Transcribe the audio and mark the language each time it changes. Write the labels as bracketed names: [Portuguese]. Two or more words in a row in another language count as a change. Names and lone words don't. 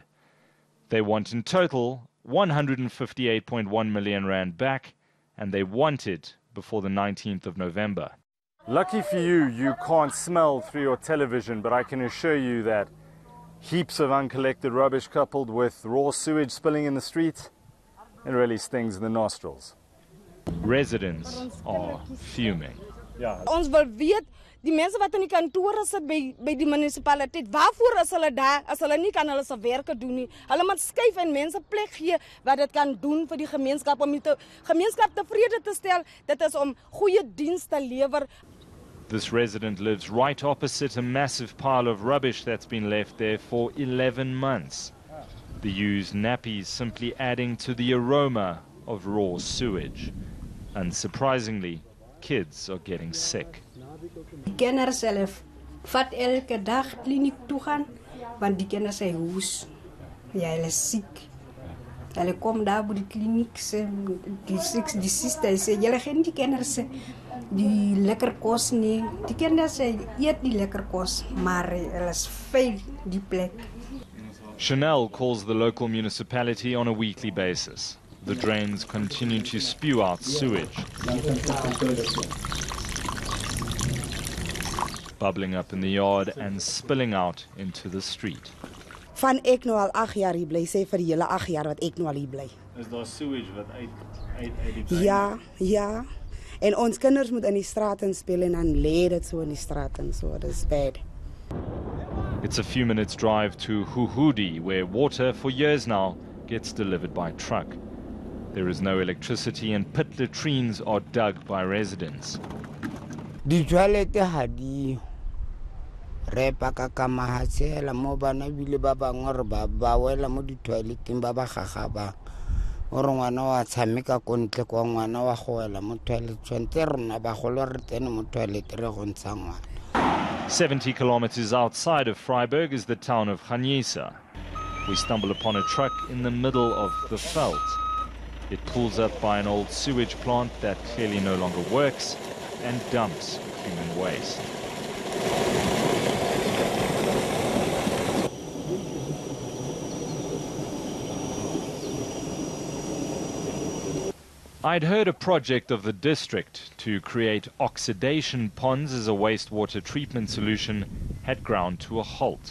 [English] They want in total 158.1 million rand back, and they want it before the 19th of November. Lucky for you, you can't smell through your television, but I can assure you that heaps of uncollected rubbish coupled with raw sewage spilling in the streets, it really stings in the nostrils. Residents are fuming. [Afrikaans] Ons wil weet, die mense wat in die kantore sit by die munisipaliteit, waarvoor is hulle daar as hulle nie kan hulle se werke doen nie? Hulle moet skuif en mense plek gee wat dit kan doen vir die gemeenskap om die gemeenskap tevrede te stel. Dit is om goeie diens te lewer. [English] This resident lives right opposite a massive pile of rubbish that's been left there for 11 months. The used nappies simply adding to the aroma of raw sewage. Unsurprisingly, kids are getting sick. [Afrikaans] Die kinders self vat elke dag kliniek toe gaan, want die kinders is hoes. Ja, hulle is siek. Hulle kom daar by die kliniek, die sister sê, julle geen die kinders die lekker kos nie. Die kinders eet die lekker kos, maar hulle is vuil die plek. [English] Chanel calls the local municipality on a weekly basis. The drains continue to spew out sewage, bubbling up in the yard and spilling out into the street. [Afrikaans] Van ek nou al 8 jaar hier bly, sê vir die hele 8 jaar wat ek nou al hier bly. Is daar sewage wat uit die Ja. En ons kinders moet in die straten speel en dan lê dit so in die straten, so dis bad. [English] It's a few minutes drive to Huhudi, where water for years now gets delivered by truck. There is no electricity and pit latrines are dug by residents. [Tswana] Di toilet ha di repa ka mahatsela mo bana bile ba bangwe re ba wela mo di toileteng ba gaga ba o re ngwana wa tshameka ko ntle kwa ngwana wa go wela mo toilet tshwantse rona ba golo re tene mo toilet re go ntsha ngwana. [English] 70 kilometers outside of Vryburg is the town of Khanyisa. We stumble upon a truck in the middle of the veld. It pulls up by an old sewage plant that clearly no longer works and dumps human waste. I'd heard a project of the district to create oxidation ponds as a wastewater treatment solution had ground to a halt.